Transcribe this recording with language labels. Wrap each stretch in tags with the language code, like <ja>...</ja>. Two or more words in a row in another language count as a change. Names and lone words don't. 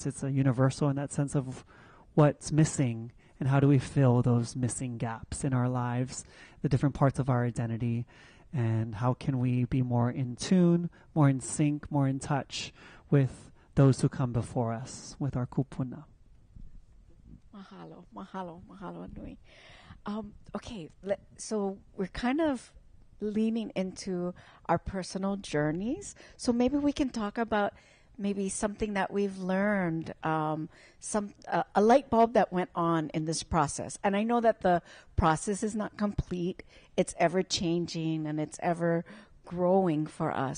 <en>It's a universal in that sense of what's missing and how do we fill those missing gaps in our lives, the different parts of our identity, and how can we be more in tune, more in sync, more in touch with those who come before us with our kupuna.</en> <haw>Mahalo, mahalo, mahalo nui.</haw> <en>Okay, so we're kind of leaning into our personal journeys. So maybe we can talk about maybe something that we've learned, a light bulb that went on in this process. And I know that the process is not complete. It's ever changing and it's ever growing for us.</en>